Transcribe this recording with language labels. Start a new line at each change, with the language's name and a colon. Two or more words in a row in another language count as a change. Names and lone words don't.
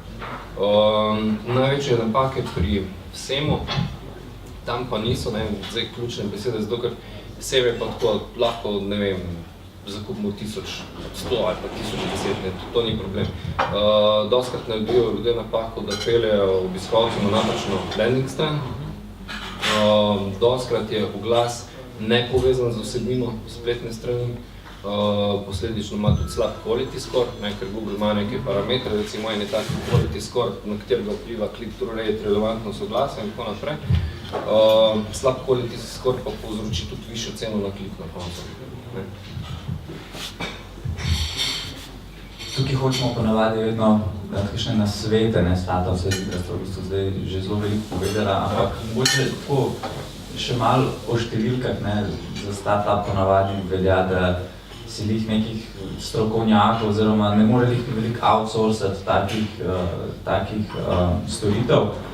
Slovenian: Največje napake pri vsemu, tam pa niso, ne vem, zdaj ključne besede, zato ker vsem je pa tako lahko, ne vem, zakupimo 1100 ali pa 1010, ne, to ni problem. Dostkrat naredijo ljudje napako, da peljejo obiskovalci na napačno landing stran. Dostkrat je oglas nepovezan z vsebino spletne strani. Posledično ima tudi slab
English: quality score,
Slovenian: ne, ker Google ima neke parametre, recimo en je tak
English: quality score,
Slovenian: na katerega vpliva
English: click-through rate,
Slovenian: relevantnost oglasa in tako naprej. Slab
English: quality score
Slovenian: pa povzroči tudi višjo ceno na klik na koncu. Tukaj hočemo ponavadi vedno dati kakšne nasvete, ne, Slata vse zidrastva, v bistvu zdaj že zelo veliko povedala, ampak mogoče tako še malo o številkah, ne, za startup ponavadi velja, da si lih nekih strokovnjakov oziroma ne more lih veliko outsourcati takih storitev.